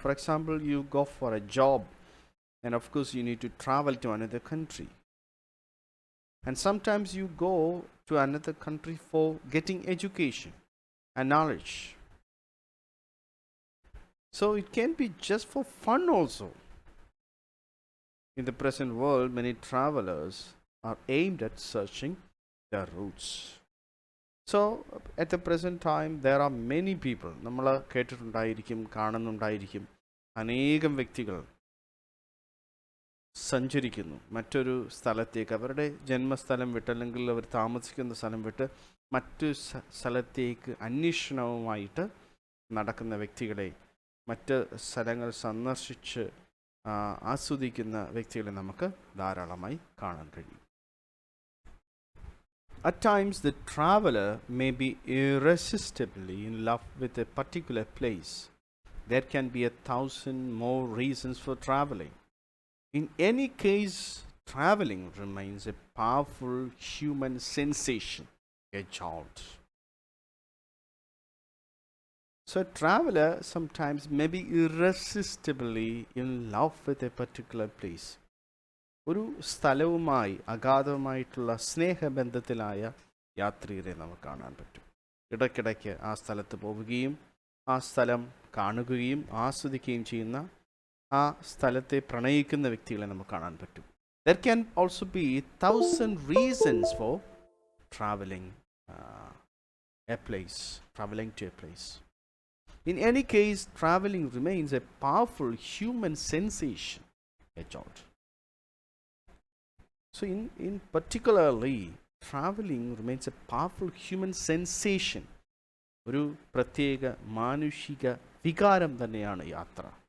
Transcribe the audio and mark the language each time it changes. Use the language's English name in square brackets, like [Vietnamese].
[English] For example, you go for a job and of course you need to travel to another country, and sometimes you go to another country for getting education and knowledge. So it can be just for fun also. In the present world many travelers are aimed at searching their roots. So at the present time there are many people, [Malayalam] നമ്മൾ കേട്ടിട്ടുണ്ടായിരിക്കും, കാണുന്നുണ്ടായിരിക്കും, അനേകം വ്യക്തികൾ സഞ്ചരിക്കുന്നു മറ്റൊരു സ്ഥലത്തേക്ക്, അവരുടെ ജന്മസ്ഥലം വിട്ട് അല്ലെങ്കിൽ അവർ താമസിക്കുന്ന സ്ഥലം വിട്ട് മറ്റു സ്ഥലത്തേക്ക് അന്വേഷണവുമായിട്ട് നടക്കുന്ന വ്യക്തികളെ, മറ്റ് സ്ഥലങ്ങൾ സന്ദർശിച്ച് ആസ്വദിക്കുന്ന വ്യക്തികളെ നമുക്ക് ധാരാളമായി കാണാൻ കഴിയും. [English] At times the traveler may be irresistibly in love with a particular place. There can be 1,000 more reasons for traveling. In any case, traveling remains a powerful human sensation, a jolt. So a traveler sometimes may be irresistibly in love with a particular place. [Malayalam] ഒരു സ്ഥലവുമായി അഗാധമായിട്ടുള്ള സ്നേഹബന്ധത്തിലായ യാത്രികരെ നമുക്ക് കാണാൻ പറ്റും. ഇടയ്ക്കിടയ്ക്ക് ആ സ്ഥലത്ത് പോവുകയും ആ സ്ഥലം കാണുകയും ആസ്വദിക്കുകയും ചെയ്യുന്ന, ആ സ്ഥലത്തെ പ്രണയിക്കുന്ന വ്യക്തികളെ നമുക്ക് കാണാൻ പറ്റും. [English] There can also be 1,000 reasons for traveling a place, traveling to a place. In any case, traveling remains a powerful human sensation, a jolt. So in particularly, traveling remains a powerful human sensation. [Malayalam] ഒരു പ്രത്യേക മാനുഷിക വികാരം തന്നെയാണ് യാത്ര.